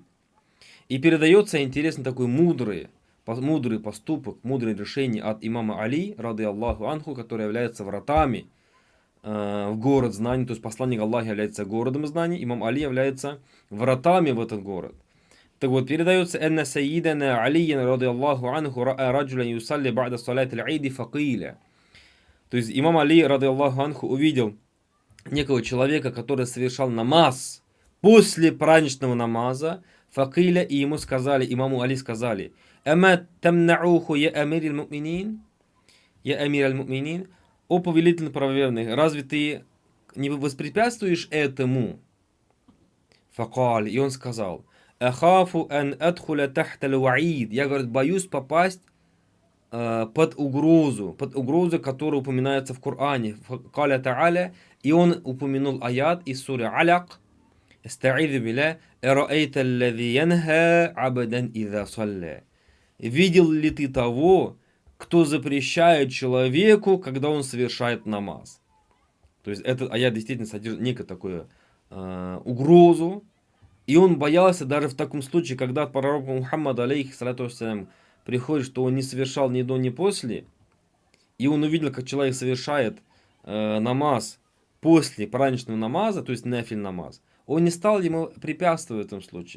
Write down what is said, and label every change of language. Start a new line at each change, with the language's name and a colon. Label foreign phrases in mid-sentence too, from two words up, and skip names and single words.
Russian: И передается, интересно, такой мудрый поступок, мудрое решение от имама Али,
Arabic: رضي الله عنه,
Russian: который является вратами в город знаний. То есть посланник Аллаха является городом знаний, имам Али является вратами в этот город. Так вот, передается:
Arabic: «إن سيدنا عليا رضي الله عنه رأى رجلا يصلي بعد صلاة العيد فقيل».
Russian: То есть имам Али,
Arabic: رضي الله عنه,
Russian: увидел некого человека, который совершал намаз после праздничного намаза, факиля, и ему сказали, имаму Али сказали:
Arabic: «أما تمنعه يا أمير المؤمنين,
Russian: о повелитель правоверных, разве ты не воспрепятствуешь этому?» Факаль, и он сказал:
Arabic: «أخاف أن أدخل تحت الوعيد».
Russian: Я, говорит, боюсь попасть под угрозу, которая упоминается в Коране.
Arabic: قال تعالى,
Russian: и он упомянул аят из суры Аляк.
Arabic: أستعيذ بالله أرأيت الذي ينهى عبدا إذا صلى.
Russian: Видел ли ты того, кто запрещает человеку, когда он совершает намаз? То есть этот аят действительно содержит некую такую угрозу. И он боялся даже в таком случае, когда от пророка Мухаммада,
Arabic: عليه الصلاة والسلام,
Russian: приходит, что он не совершал ни до, ни после, и он увидел, как человек совершает намаз после праздничного намаза, то есть нафиль намаз, он не стал ему препятствовать в этом случае.